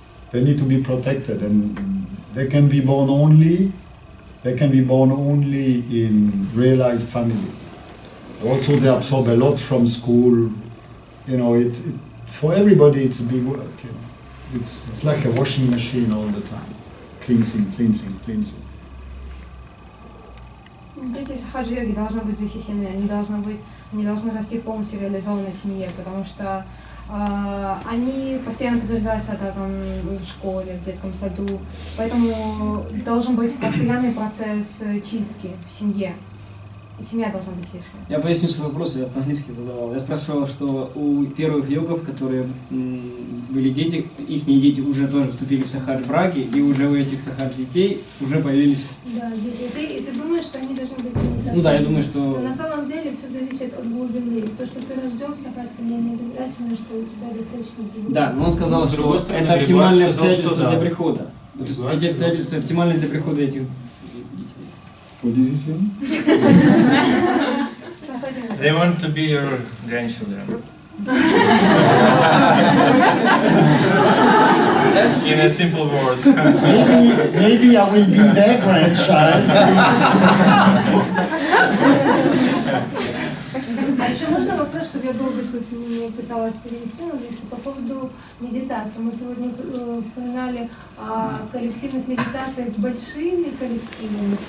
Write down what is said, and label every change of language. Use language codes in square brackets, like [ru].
[en] They need to be protected, and they can be born only in realized families. Also, they absorb a lot from school. For everybody, it's a big work. It's like a washing machine all the time, cleansing. [ru] Дети в сахаджа-йоге должны быть защищены, они должны расти в полностью реализованной семье, потому что они постоянно подвергаются атакам в школе, в детском саду, поэтому должен быть постоянный процесс чистки в семье. И семья должна быть чистой. Я поясню свой вопрос, я по-английски задавал. Я спрашивал, что у первых йогов, которые были дети, их дети уже тоже вступили в сахадж браки, и уже у этих сахадж детей уже появились... Да, дети. И ты думаешь, что они должны быть медитацией? Ну да, я думаю, что... Но на самом деле все зависит от глубины. То, что ты рожден в сахаджи, не обязательно, что у тебя достаточно глубины. Да, но он сказал, что это оптимальные обстоятельства для прихода. То есть эти обстоятельства оптимальны для прихода этих... [en] What is he saying? They want to be your grandchildren. In a simple words. Maybe I will be their grandchild. [ru] А еще можно вопрос, чтобы я долго тут не пыталась перевести, но если по поводу медитации. Мы сегодня вспоминали о коллективных медитациях с большими коллективами.